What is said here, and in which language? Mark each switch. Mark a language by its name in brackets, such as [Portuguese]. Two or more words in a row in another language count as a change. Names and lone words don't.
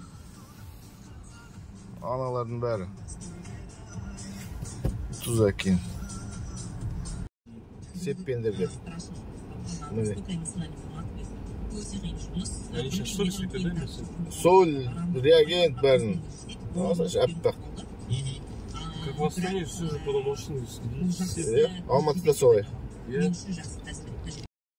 [Kazakh] Аналардың бәрі тұз әкен. Сеппендерге. Міне. [Russian] Соль, реагент бәрін. [Kazakh] Аппақ. [Russian] Как в Астане, все же было машины. [Kazakh] Алматыда солай.